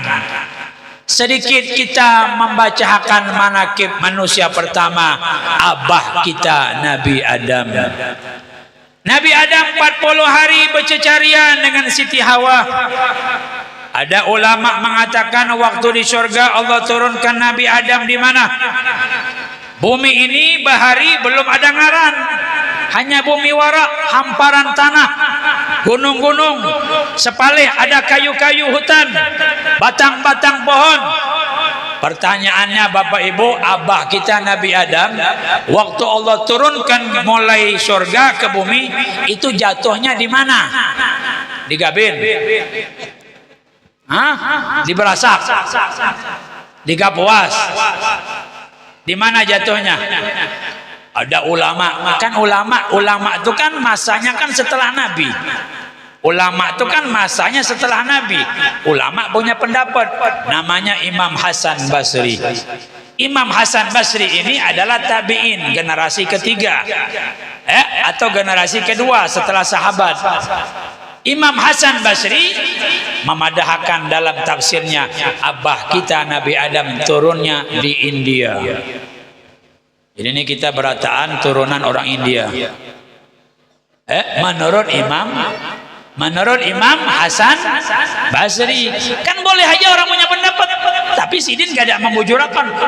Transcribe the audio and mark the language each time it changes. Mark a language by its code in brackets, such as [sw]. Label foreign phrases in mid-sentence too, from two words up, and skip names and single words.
[id] Sedikit kita membacakan manakib manusia pertama abah kita Nabi Adam. Nabi Adam 40 hari bercecarian dengan Siti Hawa. Ada ulama mengatakan waktu di surga Allah turunkan Nabi Adam di mana? [bjn] Bumi ini bahari belum ada ngaran, hanya bumi wara, hamparan tanah, gunung-gunung, sepalih ada kayu-kayu hutan, batang-batang pohon. [id] Pertanyaannya Bapak Ibu, abah kita Nabi Adam, waktu Allah turunkan mulai surga ke bumi, itu jatuhnya di mana? Di Gabin? Hah? Di Berasak? Di Kapuas? Di mana jatuhnya? Ada ulama, kan ulama itu kan masanya kan setelah Nabi. Ulama itu kan masanya setelah Nabi. Ulama punya pendapat, namanya Imam Hasan Basri. Imam Hasan Basri ini adalah tabi'in, generasi ketiga, atau generasi kedua setelah sahabat. [bjn] Imam Hasan Basri memadahkan dalam tafsirnya, abah kita Nabi Adam turunnya di India. Jadi ini kita berataan turunan orang India. Menurut Imam Hasan Basri, kan boleh aja orang punya pendapat, tapi Sidin gak ada membujurakan.